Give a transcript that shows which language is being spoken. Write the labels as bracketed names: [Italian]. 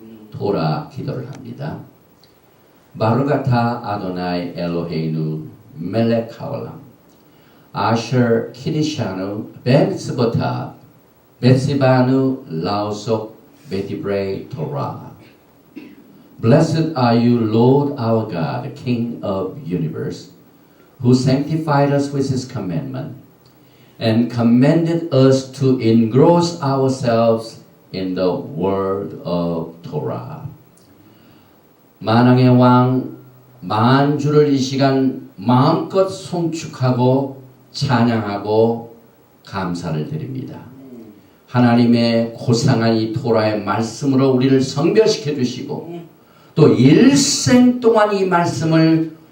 [Korean] 토라 기도를 합니다. [Hebrew] 바루가타 아도나이 엘로헤이누 멜렉 하올람 아셔 키리샤누 벤스보타 베시바누 라우속 베디브레이 토라. [English] Blessed are you, Lord our God, King of universe, who sanctified us with his commandment and commanded us to engross ourselves in the word of Torah. [Korean] 만왕의 왕 만주를 이 시간 마음껏 송축하고 찬양하고 감사를 드립니다. 하나님의 고상한 이 토라의 말씀으로 우리를 성별시켜 주시고 또 일생 동안 이 말씀을